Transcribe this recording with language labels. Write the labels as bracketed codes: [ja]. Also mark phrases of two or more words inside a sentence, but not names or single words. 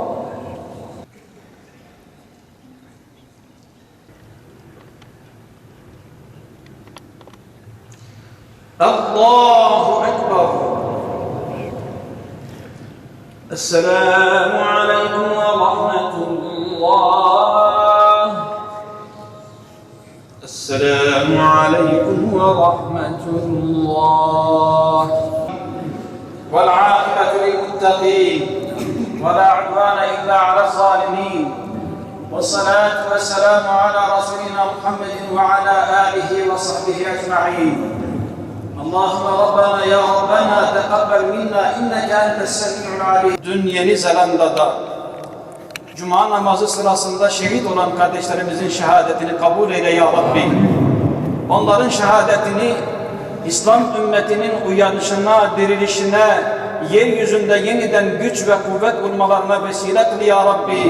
[ar] الله أكبر. السلام عليكم ورحمة الله. السلام عليكم ورحمة الله. والعاقبة للمتقين ولا عدوان إلا على الظالمين والصلاة والسلام على رسولنا محمد وعلى آله وصحبه أجمعين اللهم ربنا يا ربنا تقبل منا إنك أنت السميع العليم. [tr] Dün Yeni Zelanda'da Cuma namazı sırasında şehit olan kardeşlerimizin şehadetini kabul eyle [ar] يا ربي. [tr] Onların şehadetini İslam ümmetinin uyanışına, dirilişine, yeryüzünde yeniden güç ve kuvvet bulmalarına vesile kıl [ar] يا ربي.